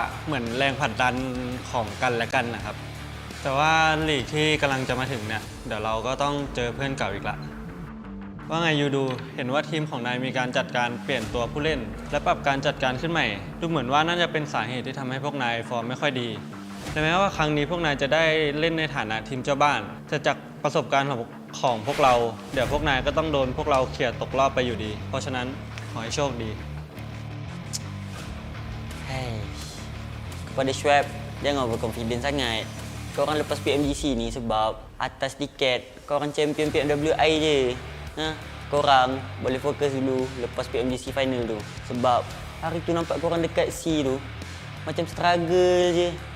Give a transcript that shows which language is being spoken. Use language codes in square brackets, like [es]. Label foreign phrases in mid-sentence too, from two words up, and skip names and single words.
[th] เหมือนแรงผลักดันของกันและกันนะครับแต่ว่าลีกที่กำลังจะมาถึงเนี่ยเดี๋ยวเราก็ต้องเจอเพื่อนเก่าอีกละว่าไงยูดูเห็นว่าทีมของนายมีการจัดการเปลี่ยนตัวผู้เล่นและปรับการจัดการขึ้นใหม่ดูเหมือนว่าน่าจะเป็นสาเหตุที่ทำให้พวกนายฟอร์มไม่ค่อยดีแต่แม้ว่าครั้งนี้พวกนายจะได้เล่นในฐานะทีมเจ้าบ้านแต่จากประสบการณ์ของพวกเราเดี๋ยวพวกนายก็ต้องโดนพวกเราเขี่ยตกรอบไปอยู่ดีเพราะฉะนั้นขอให้โชคดี [ms] Kepada Schwab, jangan overconfident sangat. Korang lepas PMGC ni sebab atas tiket korang champion PMWI je. Korang boleh fokus dulu lepas PMGC Final tu. Sebab hari tu nampak korang dekat C tu macam struggle je.